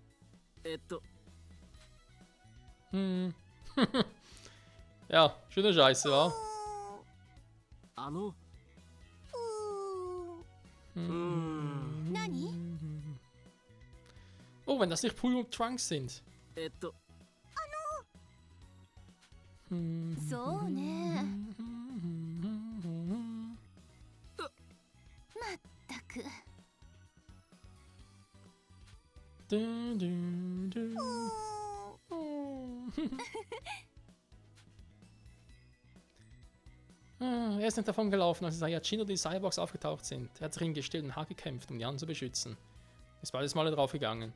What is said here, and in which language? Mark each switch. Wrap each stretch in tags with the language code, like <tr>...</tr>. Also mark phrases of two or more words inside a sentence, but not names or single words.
<de>Hm. Ja, schöne Scheiße, wa? Oh, wenn das nicht Pooh und Trunks sind.</de> <ja>そうね。まったく。</ja> <de>Du, du, du. Er ist nicht davon gelaufen, als Saiyajin oder die Cyborgs aufgetaucht sind. Er hat sich hingestellt und hart gekämpft, um die anderen zu beschützen. Ist beides Male draufgegangen.</de>